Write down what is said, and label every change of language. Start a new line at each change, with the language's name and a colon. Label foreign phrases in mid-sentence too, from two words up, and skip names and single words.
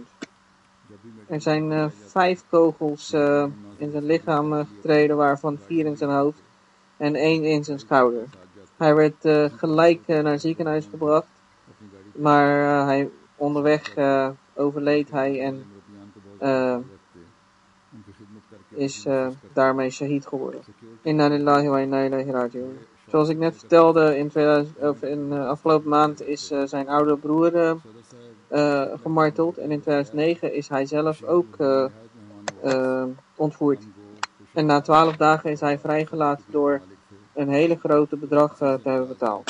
Dutch: Er zijn 5 kogels in zijn lichaam getreden, waarvan 4 in zijn hoofd en 1 in zijn schouder. Hij werd gelijk naar het ziekenhuis gebracht, maar onderweg overleed hij en is daarmee shahid geworden.
Arabic: إنا لله وإنا إليه راجعون.
Dutch: Zoals ik net vertelde, in afgelopen maand is zijn oude broer gemarteld. En in 2009 is hij zelf ook ontvoerd. En na 12 dagen is hij vrijgelaten door een hele grote bedrag te hebben betaald.